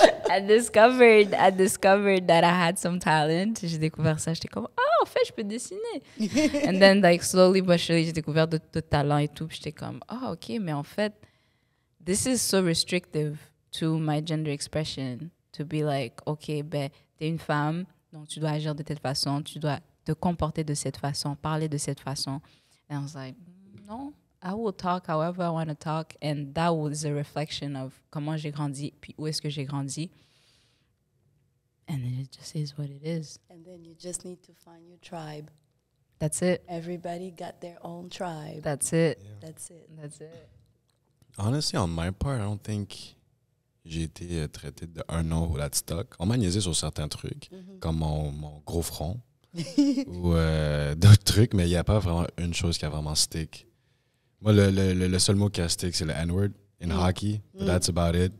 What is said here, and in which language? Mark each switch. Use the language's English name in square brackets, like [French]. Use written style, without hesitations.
[English] I discovered that I had some talent. [French] J'ai découvert ça. J'étais comme, en fait, je peux dessiner. [English] And then, like, slowly but surely, [French] j'ai découvert de talent et tout. Puis j'étais comme, OK, mais en fait, [English] this is so restrictive to my gender expression. To be like, [French] OK, ben, t'es une femme, donc tu dois agir de cette façon, tu dois te comporter de cette façon, parler de cette façon. [English] And I was like, no, I will talk however I want to talk. And that was a reflection of [French] comment j'ai grandi, puis où est-ce que j'ai grandi. [English] And then it just is what it is. And then you just need to find your tribe. That's it. Everybody got their own tribe. That's it. That's it. That's it. Honestly, on my part, I don't think [French] j'ai été traité d'un nom ou de stock. On m'a niaisé sur certains trucs, comme mon gros front ou d'autres trucs, mais il n'y a pas vraiment une chose qui a vraiment stick. Moi, le seul mot qui a stick, c'est le [English] N-word in hockey, but that's about it.